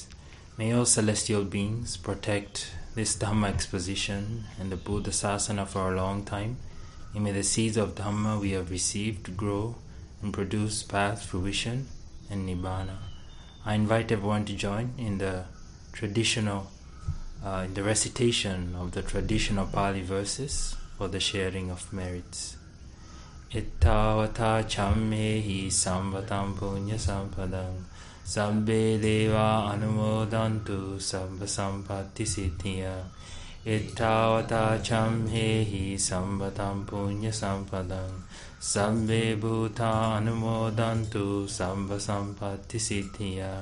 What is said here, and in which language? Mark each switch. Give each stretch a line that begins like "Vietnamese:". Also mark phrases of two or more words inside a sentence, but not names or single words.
English: May all celestial beings protect this Dhamma exposition and the Buddha Sasana for a long time, and may the seeds of Dhamma we have received grow and produce path, fruition, and Nibbana. I invite everyone to join in the traditional, in the recitation of the traditional Pali verses for the sharing of merits.
Pali: Ittavata chammehi samvatam punya sampadam sabbe deva anumodantu sabba sampatti siddhya. Ittavata chammehi samvatam punya sampadam sabbe bhuta anumodantu sabba sampatti siddhya.